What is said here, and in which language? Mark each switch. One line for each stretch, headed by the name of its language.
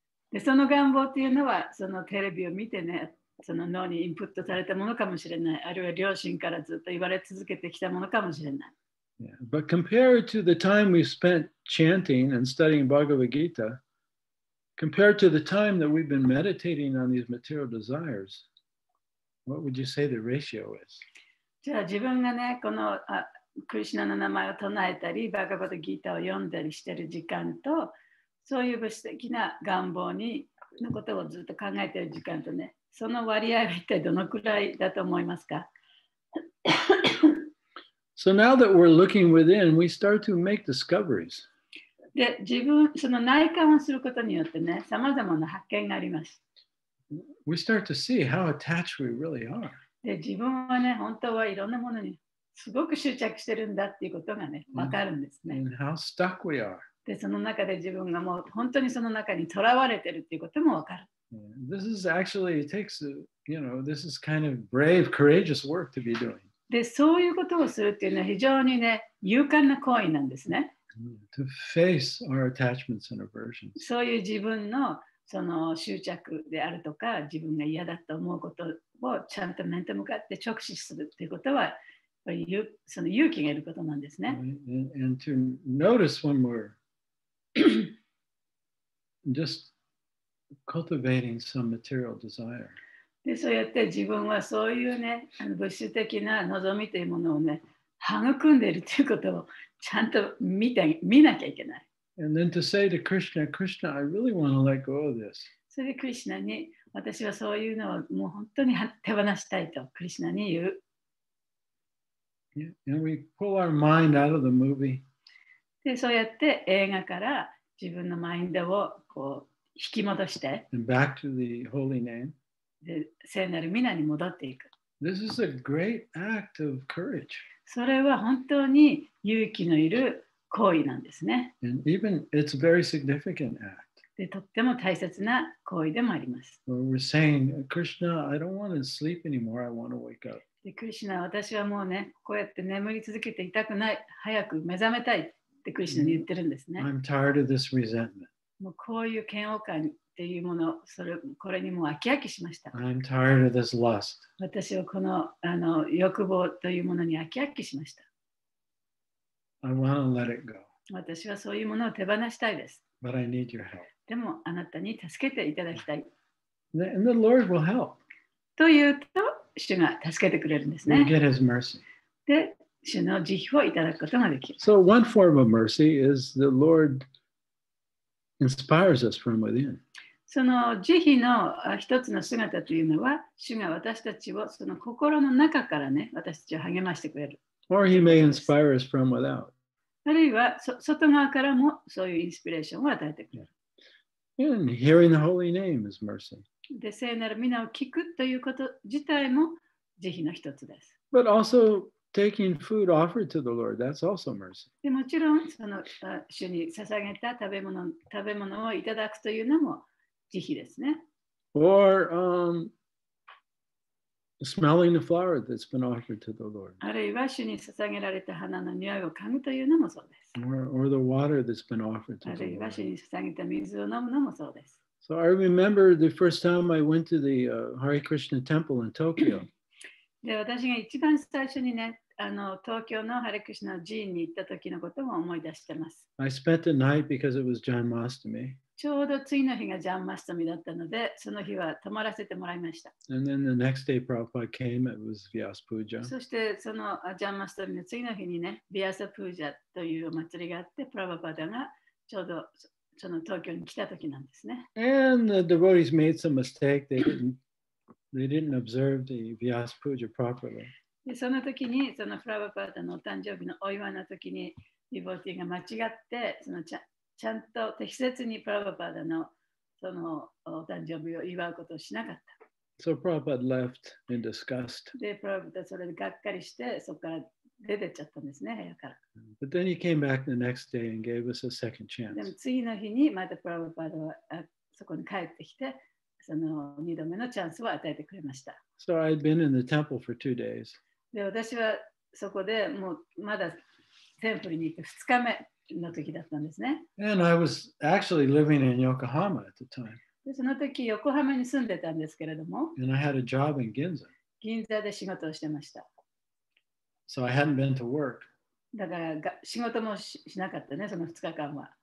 Japanese: で、その願望というのはそのテレビを見てね、その脳にインプットされたものかもしれない。あるいは両親からずっと言われ続けてきたものかもしれない。
English: Yeah, but compared to the time we spent chanting and studying Bhagavad Gita, compared to the time that we've been meditating on these material desires, what would you say the ratio is?
Japanese: じゃあ自分がね、このクリシュナの名前を唱えたり、バガバッドギーターを読んだりしている時間と、そういう物質的な願望のことをずっと考えている時間とね、その割合は一体どのくらいだと思いますか？
English: So now that we're looking within, we start to make discoveries.
Japanese: で、その内観をすることによってね、さまざまな発見があります。
English: We start to see how attached we really are.
Japanese: で、自分はね、本当はいろんなものにすごく執着してるんだっていうことがね、わかるんですね。
English: And how stuck we are.
Japanese: で、その中で自分がもう本当にその中にとらわれてるっていうこともわかる。
English: This is actually, it takes, this is kind of brave, courageous work to be doing.
Japanese: で、そういうことをするっていうのは非常にね、勇敢な行為なんですね。
English: To face our attachments and aversions.
Japanese: そういう自分のその執着であるとか、自分が嫌だと思うことをちゃんと面と向かって直視するっていうことは、やっぱりその勇気がいることなんですね。
English: And to notice when we're just cultivating some material desire.
Japanese: で、そうやって自分はそういうね、物質的な望みというものをね、育んでいるということをちゃんと見なきゃいけない。
English: And then to say to Krishna, Krishna, I really want to let go of this.
Japanese: それでクリシュナに、私はそういうのをもう本当に手放したいとクリシュナに言う。
English: And we pull our mind out of the movie.
Japanese: で、そうやって映画から自分のマインドをこう引き戻して、
English: And back to the holy name.
Japanese: で、聖なる皆に戻っていく。
English: This is a great act of courage.
Japanese: それは本当に勇気のいる行為なんですね。
English: And even it's a very significant act.
Japanese: で、とっても大切な行為でもあります。
English: Where we're saying, Krishna, I don't want to sleep anymore. I want to wake up.
Japanese: で、クリシュナ、私はもうね、こうやって眠り続けていたくない。早く目覚めたいってクリシュナに言ってるんですね。
English: I'm tired of this resentment.
Japanese: もうこういう嫌悪感っていうもの、これにもう飽き飽きしました。
English: I'm tired of this lust.
Japanese: 私はこの、欲望というものに飽き飽きしました。
English: I want to let it go.
Japanese: 私はそういうものを手放したいです。
English: But I need your help.
Japanese: でもあなたに助けていただきたい。
English: And the Lord will help.
Japanese: というと、主が助けてくれるんです
English: We'll
Japanese: ね。
English: get his mercy.
Japanese: で、主の慈悲をいただくことができる。
English: So one form of mercy is the Lord inspires us from within.
Japanese: その慈悲の一つの姿というのは、主が私たちをその心の中からね、私たちを励ましてくれる。
English: Or he may inspire us from without.
Japanese: あるいは外側からもそういうインスピレーションを与えてくれる。
English: And hearing the holy name is mercy.
Japanese: で、聖なる皆を聞くということ自体も慈悲の一つです。
English: But also taking food offered to the Lord, that's also mercy.
Japanese: でもちろん、その主に捧げた食べ物をいただくというのも慈悲ですね。
English: Or smelling the flower that's been offered to the Lord.
Japanese: あるいは主に捧げられた花の匂いを嗅ぐというのもそうです。
English: Or the water that's been offered
Japanese: あ
English: to
Japanese: る
English: the
Japanese: いは
English: Lord.
Japanese: 主に捧げた水を飲むのもそうです。
English: So I remember the first time I went to the Hare Krishna temple in Tokyo.
Japanese: で、私が一番最初にね、東京のハレクシュナ寺院に行った時のことも思い出してます。
English: I spent the night because it was Janmashtami.
Japanese: ちょうど次の日がジャンマスタミだったので、その日は泊まらせてもらいました。
English: And then the next day Prabhupada came, it was Vyas Puja.
Japanese: そしてそのジャンマスタミの次の日にね、ビアサプージャというお祭りがあって、プラバパダがちょうどその東京に来た時なんですね。
English: And the devotees made some mistake. They didn't observe the Vyas Puja properly.
Japanese: でその時に、そのプラバパダのお誕生日のお祝いの時に、ディボティが間違って、ちゃんと適切にプラバパダのそのお誕生日を祝うことをしなかった。
English: So Prabhupada left in disgust.
Japanese: で、プラバパダそれでがっかりして、そこから出てっちゃったんですね、部屋から。
English: But then he came back the next day and gave us a second
Japanese: でも
English: chance.
Japanese: 次の日にまたプラバパダはそこに帰ってきて、その2度目のチャンスを与えてくれました。
English: So I'd been in the temple for 2 days.
Japanese: で、私はそこでもうまだテンプルに行って2日目の時だったんですね。
English: And I was actually living in Yokohama at the time.
Japanese: で、その時横浜に住んでたんですけれども、
English: And I had a job in Ginza.
Japanese: 銀座で仕事をしてました。
English: So I hadn't been to work.
Japanese: だから仕事も しなかったね、その2日間は。